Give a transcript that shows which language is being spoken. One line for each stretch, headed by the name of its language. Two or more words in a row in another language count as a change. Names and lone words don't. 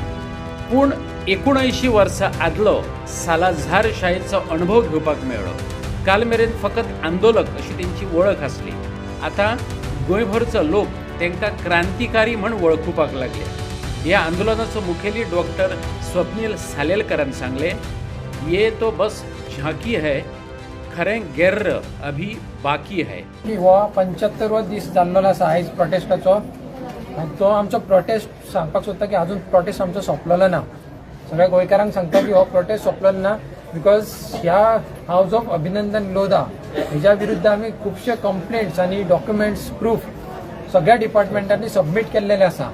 Konkani: पूण 79 वर्सां आदलो सालाझारशायेचो अणभव घेवपाक मेळ्ळो. काल मेरेन फकत आंदोलक अशी तेंची वळख आसली. आतां गोंयभरचो लोक तांकां क्रांतिकारी म्हूण वळखुपाक लागले. ह्या आंदोलनाचो मुखेली डॉक्टर स्वप्नील सालेलकरान सांगले,
Hindi: ये तो बस झांकी है, खरें गेर्र अभी बाकी है.
Konkani: हो 75वो दीस जाल्लो आसा आयज प्रोटेस्टाचो. तो आमचो प्रोटेस्ट सांगपाक सोदता की अजून प्रोटेस्ट आमचो सोंपलेलो ना. सगळ्या गोंयकारांक सांगता की हो प्रोटेस्ट सोंपलेलो ना बिकॉज ह्या हाऊस ऑफ अभिनंदन लोधा हेच्या विरुद्ध आमी खुबशे कंप्लेंट्स आनी
English: documents proof
Konkani: सगळ्या डिपार्टमेंटांनी सबमीट केल्लेले आसा.